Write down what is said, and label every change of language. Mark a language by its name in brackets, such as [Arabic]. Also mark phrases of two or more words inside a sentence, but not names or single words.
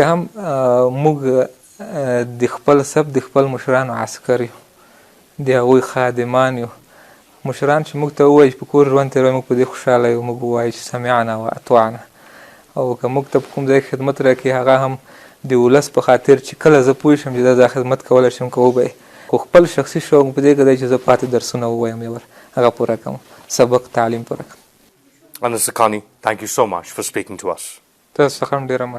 [Pashto] هم موږ د خپل سب د خپل مشرانو عسکر یو د هغوی خادمان یو مشران چې موږ ته ووایي چې په کور ژوند تېروي موږ په دې خوشحاله یو موږ ووایي چې [Arabic] سمعنا و اطعنا [Pashto] او که موږ ته په کوم ځای کې خدمت راکړي هغه هم د ولس په خاطر چې کله زه پوه شم چې دا خدمت کولی شم که وبه خو خپل شخصي شوق په دې کې دی چې زه پاتې درسونه ووایم یو هغه پوره کړم سبق تعلیم پوره کړم. [English] Anas Haqqani, thank you so much for speaking to us. [Pashto] تاسو څخه هم ډېره مننه.